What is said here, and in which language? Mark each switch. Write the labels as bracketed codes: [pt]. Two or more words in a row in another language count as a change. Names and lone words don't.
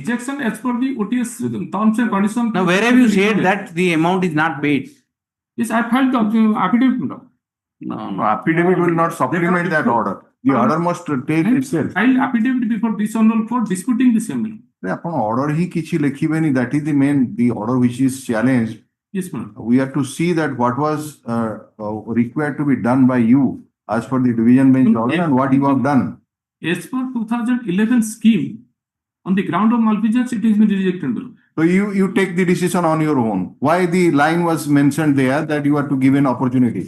[en] rejection as per the OTS terms and conditions. Now, where have you said that the amount is not paid? Yes, I filed the affidavit. No, affidavit will not supplement that order. The order must take itself. Filed affidavit before this honorable court disputing the same. [or] ଆପଣ order ହିଁ କିଛି ଲେଖିବେନି, [en] that is the main, the order which is challenged. Yes, madam. We have to see that what was required to be done by you as per the division bench order and what you have done. As per 2011 scheme, on the ground of malfeasance, it has been rejected. So you take the decision on your own. Why the line was mentioned there that you are to give an opportunity?